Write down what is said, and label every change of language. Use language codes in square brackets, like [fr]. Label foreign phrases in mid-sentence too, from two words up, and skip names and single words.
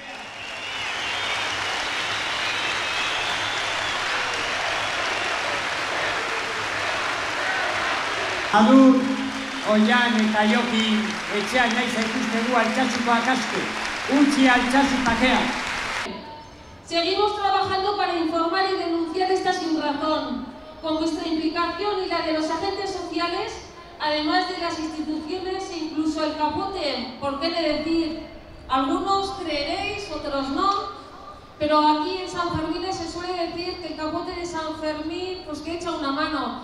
[eu] Adur, Oian eta Jokin, etxean nahi zaituztegu Altsasukoak aske. Utzi Altsasu bakean! [es] Seguimos trabajando para informar y denunciar esta sinrazón, con vuestra implicación y la de los agentes sociales, además de las instituciones e incluso el capote, ¿por qué de decir? Algunos creeréis, otros no, pero aquí en San Fermín se suele decir que el capote de San Fermín pues que echa una mano.